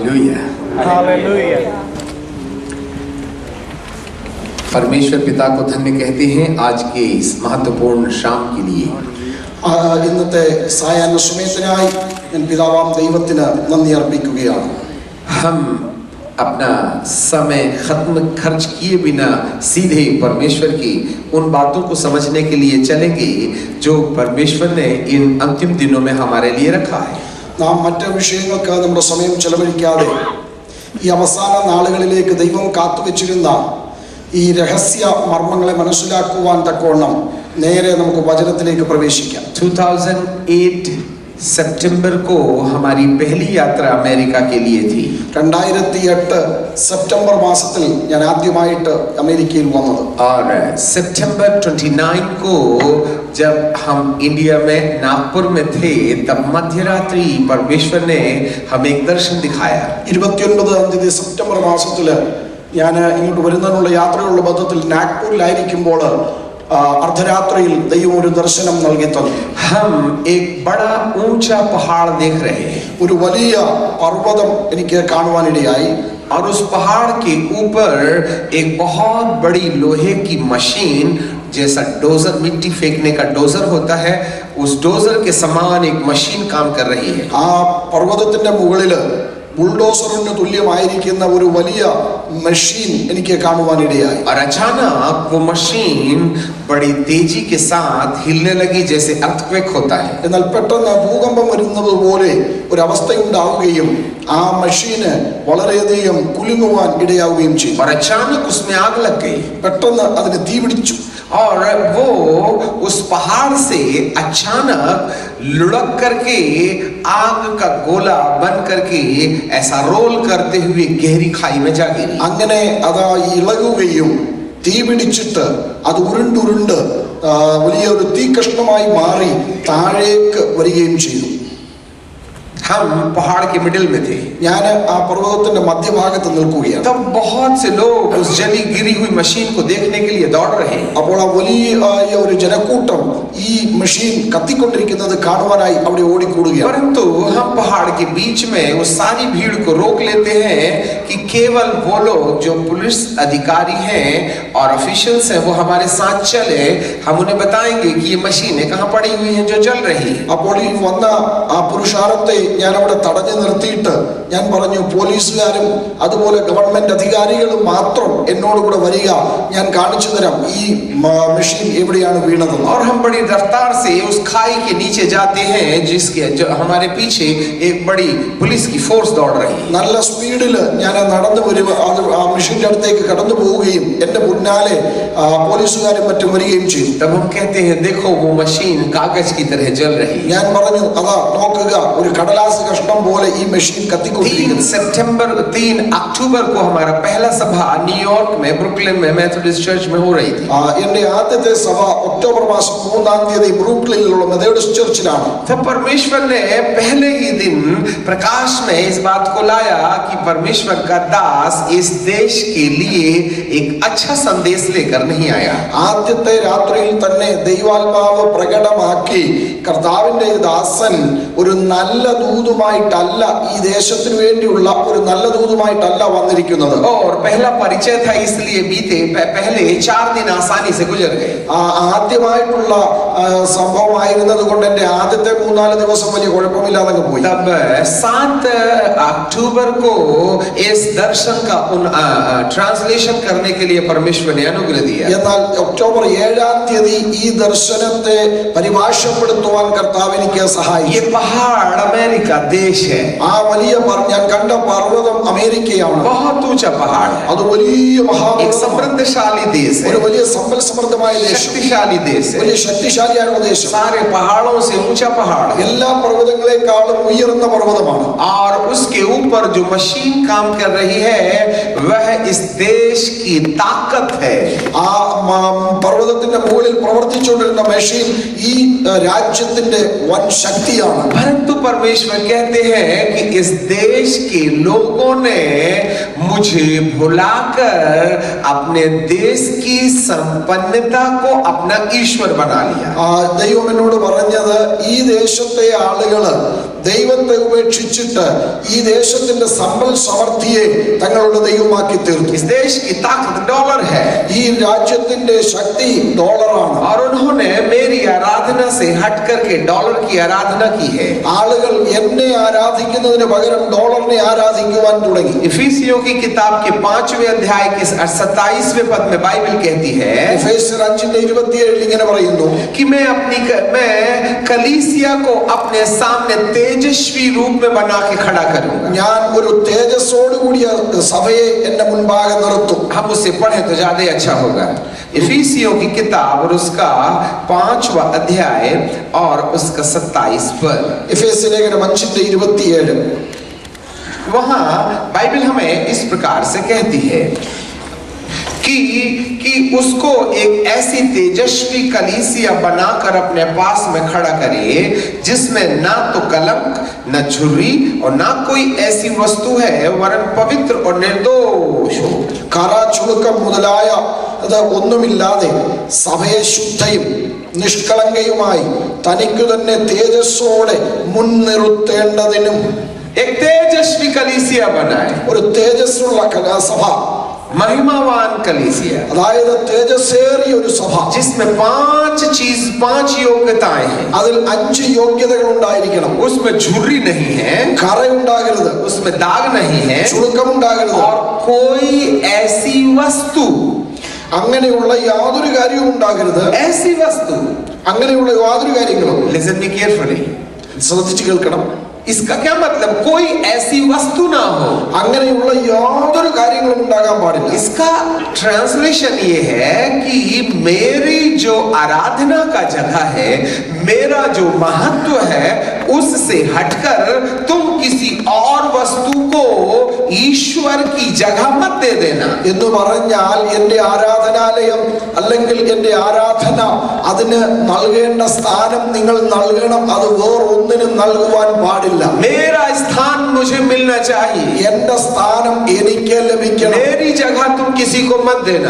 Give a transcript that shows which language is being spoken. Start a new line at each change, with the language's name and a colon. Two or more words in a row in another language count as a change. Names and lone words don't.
Hindi: हालेलुया। हालेलुया। परमेश्वर पिता को धन्य कहते हैं आज के इस महत्वपूर्ण शाम के लिए।
Malayalam: ഇന്നത്തെ സായാഹ്ന സമയത്തിനായി ഞാൻ പിതാവാം ദൈവത്തിന് നന്ദി അർപ്പിക്കുകയാണ്.
Hindi: हम अपना समय खत्म खर्च किए बिना सीधे परमेश्वर की उन बातों को समझने के लिए चलेंगे जो परमेश्वर ने इन अंतिम दिनों में हमारे लिए रखा है.
Malayalam: നാം മറ്റു വിഷയങ്ങൾക്ക് നമ്മുടെ സമയം ചെലവഴിക്കാതെ ഈ അവസാന നാളുകളിലേക്ക് ദൈവം കാത്തുവച്ചിരുന്ന ഈ രഹസ്യ മർമ്മങ്ങളെ മനസ്സിലാക്കുവാൻ തക്കവണ്ണം നേരെ നമുക്ക് വചനത്തിലേക്ക് പ്രവേശിക്കാം.
Hindi: 2008 सितंबर को हमारी पहली यात्रा अमेरिका के लिए थी.
Malayalam: 2008 सितंबर മാസത്തിൽ ഞാൻ ആദ്യമായിട്ട് അമേരിക്കയിൽ വന്നത്.
Hindi: और सितंबर 29 को जब हम इंडिया में नागपुर में थे तब मध्यरात्रि परमेश्वर ने हमें एक दर्शन दिखाया.
Malayalam: 29 സെപ്റ്റംബർ മാസത്തിൽ ഞാൻ ഇങ്ങോട്ട് വരുന്നതിനുള്ള യാത്രയുള്ള ബന്ധത്തിൽ നാഗ്പൂരിലായിരിക്കുമ്പോൾ अर्धरात्रिയിൽ ദൈവം ഒരു ദർശനം നൽകി തന്നു.
Hindi: हम एक बड़ा ऊंचा पहाड़ देख रहे हैं.
Malayalam: ഒരു വലിയ പർവ്വതം എനിക്ക് കാണുവാനിടയായി.
Hindi: और उस पहाड़ के ऊपर एक बहुत बड़ी लोहे की मशीन जैसा डोजर, मिट्टी फेंकने का डोजर होता है, उस डोजर के समान एक मशीन काम कर रही है.
Malayalam: ആ പർവ്വതത്തിന്റെ മുകളിൽ ബുൾഡോസറിന് തുല്യമായിരിക്കുന്ന ഒരു വലിയ മെഷീൻ എനിക്ക് കാണുവാനിടയായി.
Hindi: और अचानक वो मशीन बड़ी तेजी के साथ हिलने लगी जैसे अर्थक्वेक होता है.
Malayalam: എന്നാൽ പെട്ടെന്ന് ഭൂകമ്പം വരുന്നത് പോലെ ഒരു അവസ്ഥയുണ്ടാവുകയും ആ മെഷീന് വളരെയധികം കുലുങ്ങുവാൻ ഇടയാവുകയും ചെയ്തു.
Hindi: और अचानक उसमें आग लग गई.
Malayalam: പെട്ടെന്ന് അതിന് തീ പിടിച്ചു.
Hindi: और वो उस पहाड़ से अचानक लुढ़क करके आग का गोला बन करके ऐसा रोल करते हुए गहरी खाई में जा गिरी.
Malayalam: അങ്ങനെ അതാ ഇളകുകയും തീ പിടിച്ചിട്ട് അത് ഉരുണ്ടുരുണ്ട് വലിയൊരു തീ കഷ്ണമായി മാറി താഴേക്ക് വരികയും ചെയ്തു.
Hindi: हम पहाड़ के मिडिल में थे.
Malayalam: ഞാൻ ആ പർവ്വതത്തിന്റെ മധ്യഭാഗത്ത് നിൽക്കുകയാണ്.
Hindi: तब बहुत से लोग उस जली गिरी हुई मशीन को देखने के लिए दौड़ रहे हैं.
Malayalam: അപ്പോൾ ആ വലിയ ഒരു ജനക്കൂട്ടം ഈ മെഷീൻ കത്തിക്കൊണ്ടിരിക്കുന്നത് കാണുവാനായി അവിടെ ഓടിക്കൂടുകയാണ്.
Hindi: परंतु हम पहाड़ के बीच में उस सारी भीड़ को रोक लेते हैं कि केवल वो लोग जो पुलिस अधिकारी हैं और ऑफिशियल्स हैं वो हमारे साथ चले, हम उन्हें बताएंगे कि ये मशीनें कहाँ पड़ी हुई हैं जो जल रही हैं.
Malayalam: അപ്പോൾ ഈ വന്ന ആ പുരുഷാരത്തെ ഞാൻ അവിടെ തടഞ്ഞു നിർത്തിയിട്ട് ഞാൻ പറഞ്ഞു, പോലീസുകാരും അതുപോലെ ഗവൺമെന്റ് അധികാരികളും മാത്രം എന്നോട് കൂടെ വരിക, ഞാൻ കാണിച്ചു തരാം ഈ മെഷീൻ എവിടെയാണ് വീണത്.
Hindi: और हम बड़ी रफ्तार से उस खाई के नीचे जाते हैं जिसके जो हमारे पीछे एक बड़ी पुलिस की फोर्स दौड़ रही है.
Malayalam: നല്ല സ്പീഡിൽ ഞാൻ നടന്നു വരും ആ മെഷീന്റെ അടുത്തേക്ക് കടന്നു പോവുകയും എന്റെ മുന്നാലെ പോലീസുകാരും മറ്റും വരികയും ചെയ്തു.
Hindi: तब हम कहते हैं देखो वो मशीन कागज की तरह जल रही है.
Malayalam: ഞാൻ പറഞ്ഞു, അതാ നോക്കുക, ഒരു കടലാസ് കഷ്ണം പോലെ ഈ മെഷീൻ കത്തിക്കൊണ്ടിരിക്കുന്നു.
Hindi: 3 अक्टूबर को हमारा पहला सभा न्यूयॉर्क में ब्रुकलिन में मेथोडिस्ट चर्च में हो रही थी.
Malayalam: എന്റെ ആദ്യത്തെ സഭ ഒക്ടോബർ മാസം 3-ാം തീയതി ബ്രൂക്ലിനിലുള്ള മെഥോഡിസ്റ്റ് ചർച്ചിലാണ്.
Hindi: तब परमेश्वर ने पहले ही दिन प्रकाश में इस बात को लाया कि परमेश्वर का दास इस देश के लिए एक अच्छा संदेश लेकर नहीं आया.
Malayalam: ആദ്യത്തെ രാത്രിയിൽ തന്നെ ദൈവാത്മാവ് പ്രകടമാക്കി കർത്താവിന്റെ ദാസൻ ഒരു നല്ല ദൂതുമായിട്ടല്ല, ഈ ദേശത്തിന് വേണ്ടിയുള്ള ഒരു നല്ല ദൂതുമായിട്ടല്ല വന്നിരിക്കുന്നത്.
Hindi: और पहला परिचय था इसलिए बीते पहले 4 दिन आसानी से गुजर गए.
Malayalam: ആദ്യമായിട്ടുള്ള സംഭവമായിരുന്നത് കൊണ്ട് എന്റെ ആദ്യത്തെ 3-4 ദിവസം വലിയ കുഴപ്പമില്ലാതെ പോയി.
Hindi: तब 7 अक्टूबर को इस दर्शन का ट्रांसलेशन करने के लिए परमेश्वर ने अनुग्रह दिया.
Malayalam: എന്നാൽ ഒക്ടോബർ 7-ാം തീയതി ഈ ദർശനത്തെ പരിഭാഷപ്പെടുത്തുവാൻ കർത്താവ് എനിക്ക് സഹായിച്ചു.
Hindi: ये पहाड़ अमेरिका देश है.
Malayalam: ആ വലിയ ഞാൻ കണ്ട പർവ്വതം അമേരിക്കയാണ്.
Hindi: बहुत ऊंचा पहाड़ है.
Malayalam: അത് വലിയ
Hindi: एक समृद्धशाली देश है.
Malayalam: ഒരു വലിയ സമ്പൽ സമൃദ്ധമായ ദേശം,
Hindi: शक्तिशाली देश है.
Malayalam: വലിയ ശക്തിശാലിയായ ദേശം.
Hindi: सारे पहाड़ों से ऊंचा पहाड़ है.
Malayalam: എല്ലാ പർവ്വതങ്ങളെക്കാളും ഉയർന്ന പർവ്വതമാണ്.
Hindi: और उसके ऊपर जो मशीन काम कर रही है वह इस देश की ताकत है.
Malayalam: ആ പർവ്വതത്തിന്റെ മുകളിൽ പ്രവർത്തിച്ചുകൊണ്ടിരുന്ന മെഷീൻ ഈ രാജ്യത്തിന്റെ വൻ ശക്തിയാണ്.
Hindi: परंतु परमेश्वर कहते हैं कि इस देश के लोगों ने मुझे भुलाकर अपने देश की संपन्नता को अपना ईश्वर बना लिया.
Malayalam: ദൈവം എന്നോട് പറഞ്ഞത്, ഈ ദേശത്തെ ആളുകള് ദൈവത്തെ ഉപേക്ഷിച്ചിട്ട് ഈ ദേശത്തിന്റെ സമ്പൽ സമൃദ്ധിയെ തങ്ങളുടെ ദൈവമാക്കി തീർത്തു.
Hindi: इस देश की ताकत डॉलर है,
Malayalam: ഈ രാജ്യത്തിന്റെ ശക്തി ഡോളറാണ്.
Hindi: और उन्होंने मेरी आराधना से हट करके डॉलर की आराधना की है.
Malayalam: ആളുകൾ എന്നെ ആരാധിക്കുന്നതിന് പകരം ഡോളറിനെ ആരാധിക്കുവാൻ തുടങ്ങി.
Hindi: इफिसियों की किताब के 5वें अध्याय के 27वें पद में बाइबल कहती है
Malayalam: എഫേസ്യർ 5:27 ഇങ്ങനെ പറയുന്നു,
Hindi: कि मैं कलीसिया को अपने सामने तेजस्वी रूप में बना के खड़ा करूंगा.
Malayalam: ഞാൻ ഒരു തേജസ്സോട് കൂടിയ സഭയെ എന്റെ മുൻപാകെ നിർത്തും.
Hindi: हम उसे पढ़े तो ज्यादा अच्छा होगा. इफिसियों की किताब और उसका 5वां अध्याय और उसका 27 पद.
Malayalam: എഫേസ്യ ലേഖനം 5:27
Hindi: वहां बाइबल हमें इस प्रकार से कहती है कि उसको एक ऐसी तेजस्वी कलीसिया बनाकर अपने पास में खड़ा करिए जिसमें ना तो कलंक, न झुर्री और ना कोई ऐसी वस्तु है वरन पवित्र और निर्दोष हो.
Malayalam: കറ ചുളുക്കം മുതലായ അത് ഒന്നുമില്ലാതെ സഭയെ ശുദ്ധയും നിഷ്കളങ്കയുമായി തനിക്കു തന്നെ തേജസ്സോടെ മുൻനിർത്തേണ്ടതിനും
Hindi: एक तेजस्वी कलीसिया बनाए.
Malayalam: ഒരു തേജസ്സുള്ള സഭ,
Hindi: महिमावान कलीसिया,
Malayalam: അതായത് തേജസ്സേറിയ ഒരു സഭ,
Hindi: जिसमें 5 योग्यताएं हैं.
Malayalam: അതിൽ 5 യോഗ്യതകൾ ഉണ്ടായിരിക്കണം.
Hindi: उसमें झुर्री नहीं है,
Malayalam: കറയുണ്ടാകരുത്,
Hindi: उसमें दाग नहीं है,
Malayalam: ചുളുക്കമുണ്ടാകരുത്,
Hindi: और कोई ऐसी वस्तु,
Malayalam: അങ്ങനെയുള്ള യാതൊരു കാര്യവും ഉണ്ടാകരുത്.
Hindi: ऐसी वस्तु,
Malayalam: അങ്ങനെയുള്ള യാതൊരു കാര്യങ്ങളും.
English: listen me carefully,
Malayalam: ശ്രദ്ധിച്ചു കേൾക്കണം.
Hindi: इसका क्या मतलब? कोई ऐसी वस्तु ना हो,
Malayalam: അങ്ങനെയുള്ള യാതൊരു കാര്യങ്ങളും ഉണ്ടാകാൻ പാടില്ല.
Hindi: इसका ट्रांसलेशन ये है कि मेरी जो आराधना का जगह है, मेरा जो महत्व है, उससे हटकर तुम किसी और वस्तु को ईश्वर की जगह मत दे देना.
Malayalam: എന്ന് പറഞ്ഞാൽ എന്റെ ആരാധനാലയം അല്ലെങ്കിൽ എന്റെ ആരാധന അതിന് നൽകേണ്ട സ്ഥാനം നിങ്ങൾ നൽകണം. അത് വേറൊന്നിനും നൽകുവാൻ പാടില്ല.
Hindi: मेरा स्थान मुझे मिलना चाहिए,
Malayalam: എന്റെ സ്ഥാനം എനിക്ക് ലഭിക്കണം.
Hindi: मेरी जगह तुम किसी को मत देना.